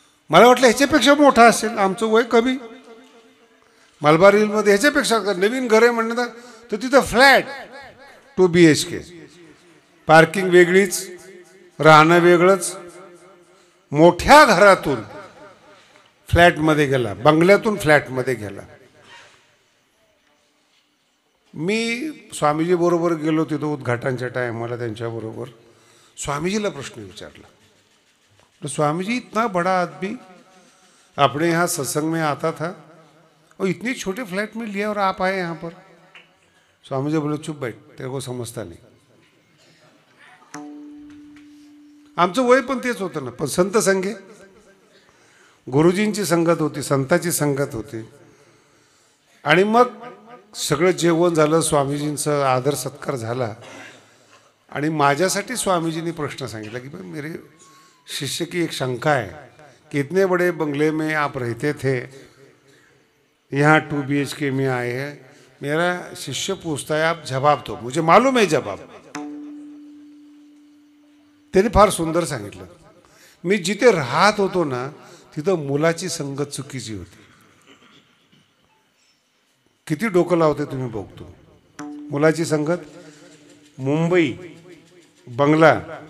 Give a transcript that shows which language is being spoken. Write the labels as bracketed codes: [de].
[mr] मला वाटलं ह्याच्यापेक्षा मोठा असेल, आमचं वय कमी. मलबार हिलमध्ये ह्याच्यापेक्षा नवीन घर आहे म्हणणं तर तिथं फ्लॅट 2 BHK, पार्किंग वेगळीच, राहणं वेगळंच. मोठ्या घरातून फ्लॅटमध्ये गेला, बंगल्यातून फ्लॅटमध्ये गेला. मी स्वामीजी बरोबर गेलो तिथं उद्घाटनच्या टायमाला. त्यांच्याबरोबर स्वामीजीला प्रश्न विचारला, तो [hi] स्वामी जी इतना बड़ा आदमी अपने यहाँ सत्संग में आता था और इतनी छोटे फ्लैट में लिया और आप आए यहाँ पर. स्वामी जी बोले चुप बैठ, तेरे को समजता नहीं. [mr] आमचं वय पण तेच होतं ना, पण संत संगे गुरुजींची संगत होती, संताची संगत होती. आणि मग सगळं जेवण झालं, स्वामीजींचा आदर सत्कार झाला. आणि माझ्यासाठी स्वामीजींनी प्रश्न सांगितला की [hi] भाई मेरे शिष्य की एक शंका है कि इतने बड़े बंगले में आप रहते थे, यहाँ 2 BHK में आए हैं. मेरा शिष्य पूछता है, आप जवाब दो, मुझे मालूम है जवाब. [mr] त्याने फार सुंदर सांगितलं. मी जिथे राहत होतो ना तिथं मुलाची संगत चुकीची होती. किती डोकं लावते तुम्ही बघतो. मुलाची संगत, मुंबई, बंगला.